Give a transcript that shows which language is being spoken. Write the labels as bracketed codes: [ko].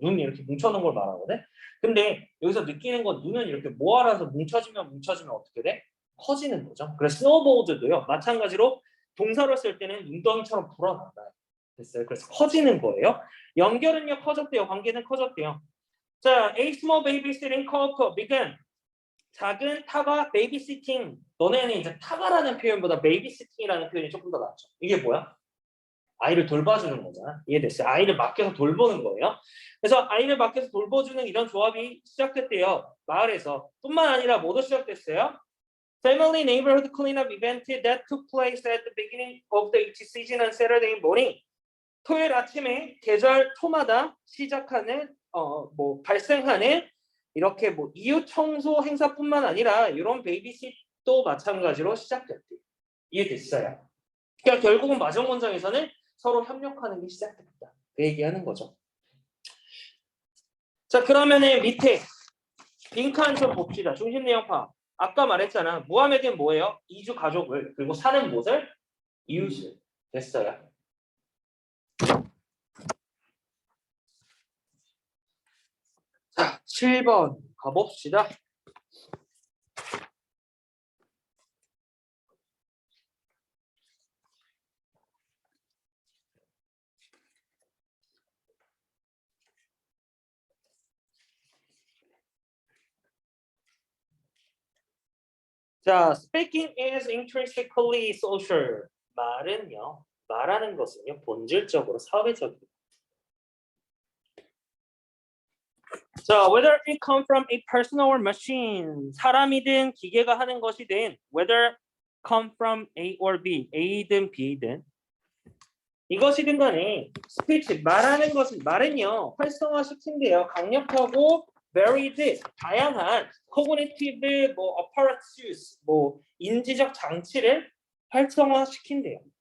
[ko] 눈 이렇게 뭉쳐놓은 걸 말하거든. 근데 여기서 느끼는 건 눈은 이렇게 모아라서 뭉쳐지면 어떻게 돼? 커지는 거죠. 그래서 스노우보드도요 마찬가지로 동사로 쓸 때는 눈덩이처럼 불어난다. 됐어요. 그래서 커지는 거예요. 연결은요 커졌대요. 관계는 커졌대요. [en] 자, a small babysitting couple began. [ko] 작은 타가 베이비시팅. 너네는 이제 타가라는 표현보다 베이비시팅이라는 표현이 조금 더 낫죠. 이게 뭐야? 아이를 돌봐주는 거잖아. 이해됐어요? 아이를 맡겨서 돌보는 거예요. 그래서 아이를 맡겨서 돌봐주는 이런 조합이 시작됐대요. 마을에서. 뿐만 아니라 뭐도 시작됐어요? [en] Family Neighborhood Cleanup Event that took place at the beginning of the each season on Saturday morning. [ko] 토요일 아침에 계절 토마다 시작하는 발생하는 이렇게 뭐 이웃 청소 행사뿐만 아니라 이런 베이비싯도 마찬가지로 시작됐대요. 이해됐어요? 그러니까 결국은 마지막 문장에서는 서로 협력하는 게 시작됐다. 그 얘기하는 거죠. 자, 그러면은 밑에 빈칸 좀 봅시다. 중심 내용 파악. 아까 말했잖아. 무하메드는 뭐예요? 이주 가족을 그리고 사는 곳을 이웃을. 됐어요. 자, 7번 가봅시다. [en] 자, speaking is intrinsically social. [ko] 말하는 것은요, 본질적으로 사회적이에요. [en] 자, whether it come from a person or machine. [ko] 사람이든 기계가 하는 것이든 [en] whether come from A or B. [ko] A든 B든 이것이든 간에 스피치, 말은요, 활성화시킨대요. 강력하고 varied, 다양한 [en] cognitive apparatus, [ko] 인지적 장치를 활성화시킨대요.